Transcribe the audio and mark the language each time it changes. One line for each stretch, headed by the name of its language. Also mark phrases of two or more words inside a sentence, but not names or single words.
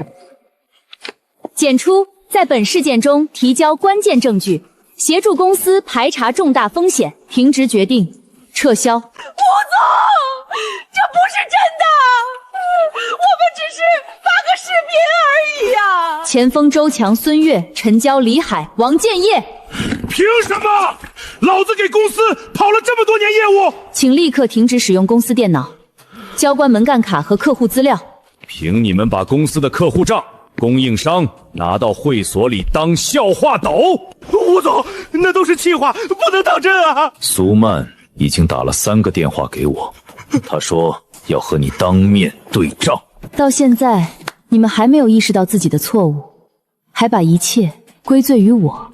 Chinese: 檢出在本事件中提交關鍵證據，協助公司排查重大風險，停職決定撤銷。吳總，這不是真的，我們只是發個視頻而已呀。前鋒周強、孙越、陈娇、李海、王建业。凭什么？老子给公司跑了这么多年业务，请立刻停止使用公司电脑，交关门干卡和客户資料。凭你們把公司的客戶賬、供應商拿到會所裡當笑話抖？吳總，那都是氣話，不能當真啊！蘇曼已經打了3個電話給我，他說要和你當面對賬。到現在，你們還沒有意識到自己的錯誤，還把一切歸罪於我。